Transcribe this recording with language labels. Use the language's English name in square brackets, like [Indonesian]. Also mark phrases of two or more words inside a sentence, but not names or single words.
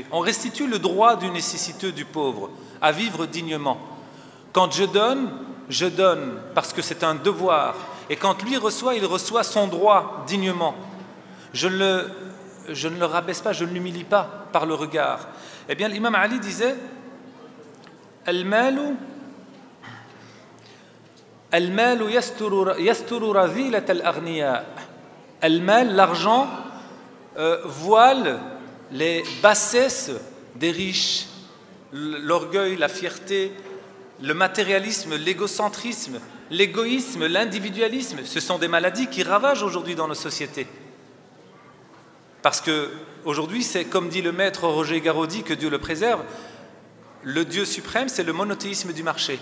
[French] On restitue le droit du nécessiteux, du pauvre, à vivre dignement. Quand je donne parce que c'est un devoir, et quand lui reçoit, il reçoit son droit dignement. Je ne le rabaisse pas, je ne l'humilie pas par le regard. Eh bien, l'imam Ali disait [Arabic] المال يستر رذائل الأغنياء. [French] Al-mal, l'argent, voile les bassesses des riches, l'orgueil, la fierté, le matérialisme, l'égocentrisme, l'égoïsme, l'individualisme. Ce sont des maladies qui ravagent aujourd'hui dans nos sociétés. Parce qu'aujourd'hui, c'est comme dit le maître Roger Garaudy, que Dieu le préserve, le Dieu suprême, c'est le monothéisme du marché.